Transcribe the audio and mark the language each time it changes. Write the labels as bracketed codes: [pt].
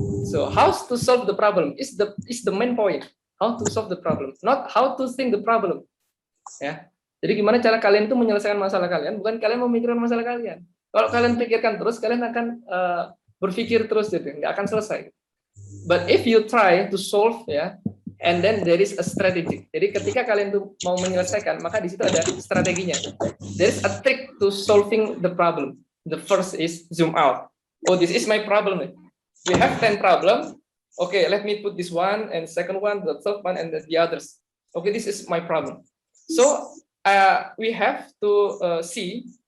[en] So how to solve the problem is the main point. How to solve the problem, not how to think the problem. Ya. [id] Jadi gimana cara kalian itu menyelesaikan masalah kalian, bukan kalian memikirkan masalah kalian. Kalau kalian pikirkan terus, kalian akan berpikir terus, gitu, nggak akan selesai. [en] But if you try to solve, ya, and then there is a strategy. [id] Jadi ketika kalian tuh mau menyelesaikan, maka di situ ada strateginya. [en] There is a trick to solving the problem. The first is zoom out. Oh, this is my problem. We have 10 problems. Okay, let me put this one and second one, the third one, and the others. Okay, this is my problem. So we have to see.